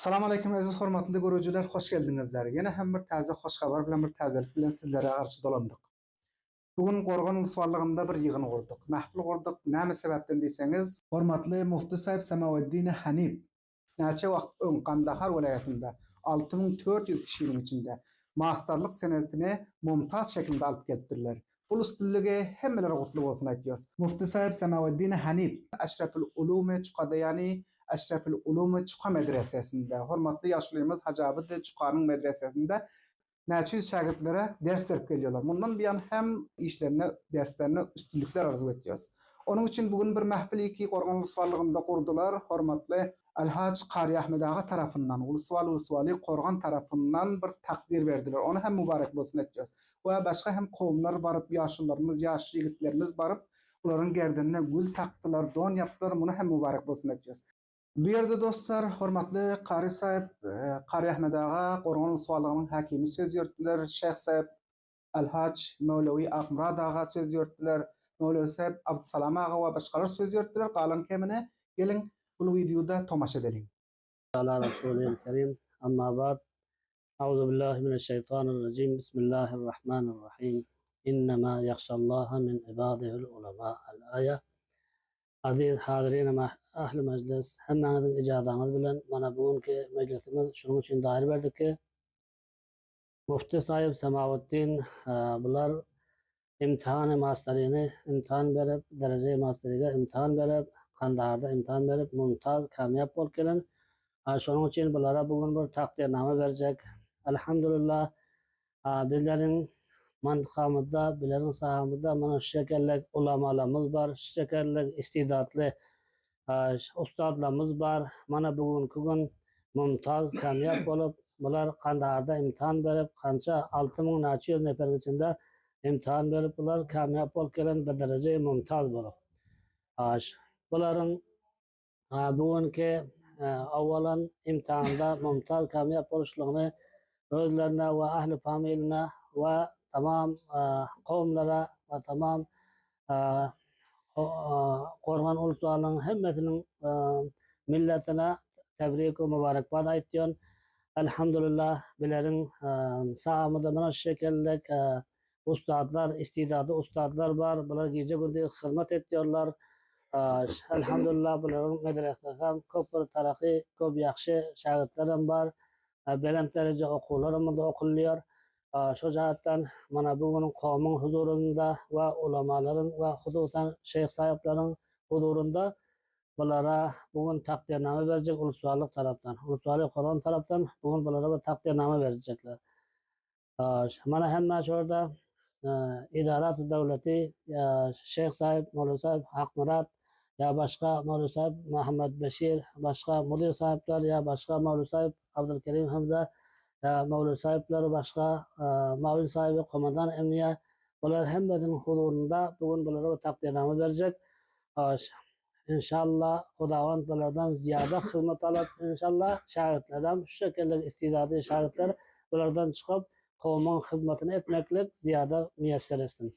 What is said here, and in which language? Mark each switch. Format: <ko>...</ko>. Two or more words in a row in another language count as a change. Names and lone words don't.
<ar>السلام عليكم</ar> <tk>aziz hormatly görüjüler, hoş geldinizler. Yine hem bir taze hoş habar bilen bir tazelik bilen sizlere karşı dolandyk. Bugün Gorgan Uluslarlygynda bir ýygyny gurdyk. Mahfil gurdyk. Näme sebäpden diýseňiz, hormatly Mufti Saýip Samawaddin Hanip näçe wagt öň Kandahar welaýatynda 6400 kişiniň içinde masterlyk senetini mumtaz şekilde alyp gelipdirler. Bu üstünlüge hemmeleri gutly bolsun aýtýarys. Mufti Saýip Samawaddin Hanip Aşraful Ulum Çuqadayani Aşraful Ulum Çuqa medresesinde, hormatly ýaşlymyz Hacabı Çuqanyň medresesinde näçe şagirdlere ders berip gelýärler. Mundan bir yan hem işlerine, derslerine üstünlükler arzu etýäris. Onun için bugün bir mahfili ki Gorgan Uluslarlygynda kurdular. Hormatly Alhaç Qari Ahmed ağa tarafından, Uluswali Gorgan tarafından bir takdir berdiler. Onu hem mübarek bolsun etýäris. We başga hem kowumlar barıp, ýaşlarymyz, ýaş ýigitlerimiz barıp, olaryň gerdenine gül takdylar, don yapdylar. Muny hem mübarek bolsun etýäris. Bu yerde dostlar, hormatly Qari Saýip Qari Ahmed ağa Gorgan Uluslarlygynyň hakimi söz ýörtdiler. Şeyh Saýip Alhaç Mevlevi Akmurad ağa söz ýörtdiler. Mevlevi Saýip Abdusalam ağa we başgalar söz ýörtdiler. Galan kemine gelin bu videoda tomaşa edelim.</tk> <ar>على رسوله الكريم أما بعد أعوذ بالله من الشيطان الرجيم بسم الله الرحمن الرحيم إنما يخشى الله من عباده العلماء الآية.</ar> <tk>Aziz hadirin ahli meclis hemmeňiziň ijazatyňyz bilen mana bugünkü meclisimiz şunun üçin dair berdik ki Mufti Saýip Samawaddin bular imtihan masterini imtihan berip derece masteriga imtihan berip Kandaharda imtihan berip mumtaz kamyap bolup gelen. Şunun için bulara bugün bir takdirname verecek. Elhamdülillah bizlerin mantıkamızda, bizlerin sahamızda mana şu şekerlik ulamalarımız var, şu şekerlik istidatlı ustadlarımız var. Mana bugünkü gün mumtaz, kamyap olup, bular Kandaharda imtihan verip, kança 6600 nefer içinde imtihan verip, bular kamyap olup gelen bir derece mumtaz bolup. Buların bugünkü avvalan imtihanda mumtaz kamyap boluşlugyny özlerine ve ahli familine ve tamam kavmlara ve tamam Gorgan Uluslarlygynyň hemmetiniň milletine tebrik ve mübarekbad aýtýan. Elhamdülillah bileriň sahamyzda mana şu şekellik ustadlar, istidadly ustadlar var. Bular gece gündüz hyzmat etýärler. Elhamdülillah buların medresede köp bir taraqi, köp yaxşı şagirdlerim var. Belent derece okuwlarym da okulýar. Şu jahatdan mana bugün kowmyň huzurunda we ulamalaryň we hususan şeyh saýyplaryň huzurunda bulara bugün takdirname berjek uluslarlyk tarapdan. Uluslarly Gorgan tarapdan bugün bulara bir takdirname berjekler. Mana hemme şurada idarat-ı devleti Şeyh Saýip, Mevlevi Saýip Akmurad ya başka Mevlevi Saýip Muhammed Beşir, başka mudir saýipler ya başka Mevlevi Saýip Abdülkerim Hamza ya Mevlevi saýipler başka Mevlevi Saýip komandan emniye bular hemmetiniň huzurunda bugün bulara takdirname berjek. İnşallah Hudawan bulardan ziyada hyzmat alıp inşallah şagirdlerden şu şekilde istidadly şagirdler bulardan çıkıp kowmyň hyzmatyny etmeklik ziyada müýesser etsin.</tk>